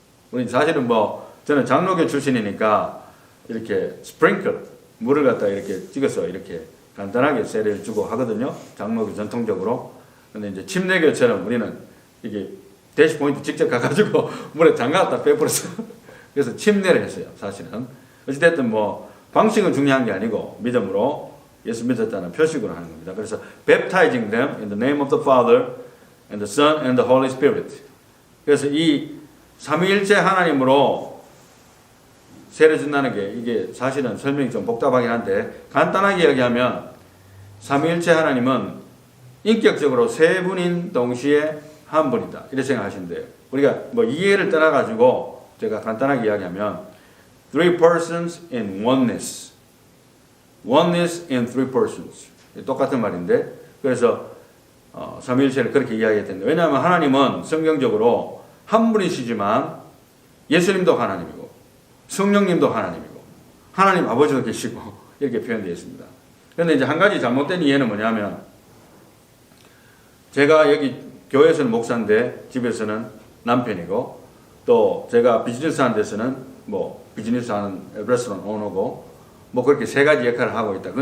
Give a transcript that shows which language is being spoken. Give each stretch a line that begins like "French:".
Korean: 우리 사실은 뭐 저는 장로교 출신이니까 이렇게 스프링클 물을 갖다 이렇게 찍어서 이렇게 간단하게 세례를 주고 하거든요. 장로교 전통적으로. 근데 이제 침례교처럼 우리는 이게 대시포인트 직접 가가지고 물에 담가갖다 빼버렸어요. 그래서 침례를 했어요. 사실은. 어찌됐든 뭐 방식은 중요한 게 아니고 믿음으로 예수 믿었다는 표식으로 하는 겁니다. 그래서
English: baptizing them in the name of the Father and the Son and the Holy Spirit.
Korean: 그래서 이 삼위일체 하나님으로 세례 준다는 게 이게 사실은 설명이 좀 복잡하긴 한데 간단하게 이야기하면 삼위일체 하나님은 인격적으로 세 분인 동시에 한 분이다. 이렇게 생각하시면 돼요. 우리가 뭐 이해를 떠나가지고 제가 간단하게 이야기하면
English: three persons in oneness. oneness in three persons.
Korean: 똑같은 말인데 그래서 삼위일체를 그렇게 이야기했는데 왜냐하면 하나님은 성경적으로 한 분이시지만 예수님도 하나님이고 성령님도 하나님이고 하나님 아버지도 계시고 이렇게 표현되어 있습니다. 그런데 이제 한 가지 잘못된 이해는 뭐냐면 제가 여기 교회에서는 목사인데 집에서는 남편이고 또 제가 비즈니스 하는 데서는 뭐 비즈니스 하는 레스토랑 오너고 뭐 그렇게 세 가지 역할을 하고 있다.